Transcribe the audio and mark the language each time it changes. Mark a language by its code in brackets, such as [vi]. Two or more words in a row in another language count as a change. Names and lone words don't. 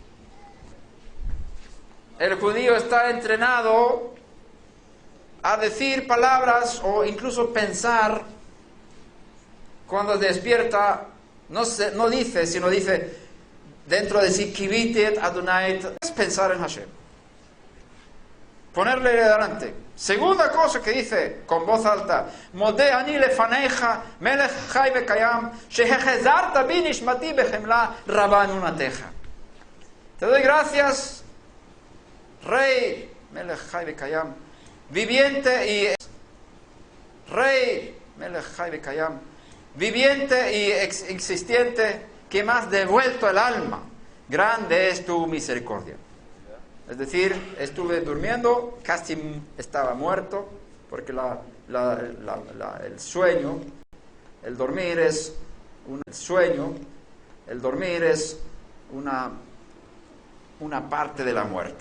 [es] El judío está entrenado a decir palabras o incluso pensar cuando despierta, no dice, sino dice dentro de sí, [he] שויתי אדני, [es] es pensar en Hashem. Ponerle delante. Segunda cosa que dice con voz alta, [he] מודה אני לפניך מלך חי וקיים שהחזרת בי נשמתי בחמלה רבה אמונתך. [es] Te doy gracias, Rey, [he] מלך חי וקיים, [es] viviente y Rey, [he] מלך חי וקיים, [es] viviente y existente, que me has devuelto el alma. Grande es tu misericordia. Es decir, estuve durmiendo, casi estaba muerto, porque el sueño, el dormir es una parte de la muerte.